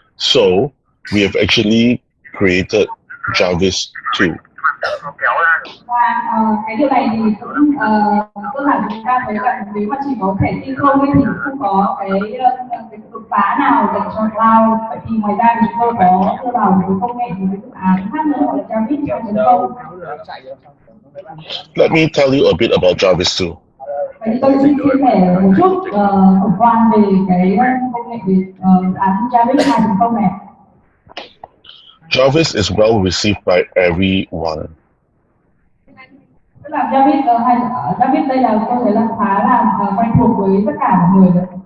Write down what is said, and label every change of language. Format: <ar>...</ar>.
<en>So we have actually created Jarvis 2.</en> <vi>Và cái điều này thì cũng cơ bản chúng ta thấy là nếu mà chỉ có thẻ SIM không thì không có cái đột phá nào dành cho cloud. Vậy thì ngoài ra thì chúng tôi có đưa vào một công nghệ, một cái dự án khác nữa gọi là Jarvis 2.0.</vi> <en>Let me tell you a bit about Jarvis 2.</en> <vi>Vậy thì tôi xin chia sẻ một chút tổng quan về cái công nghệ về dự án Jarvis 2.0 này.</vi> <en>Jarvis is well received by everyone.</en> <vi>Tức là Jarvis đây là tôi thấy là khá là quen thuộc với tất cả mọi người rồi.</vi>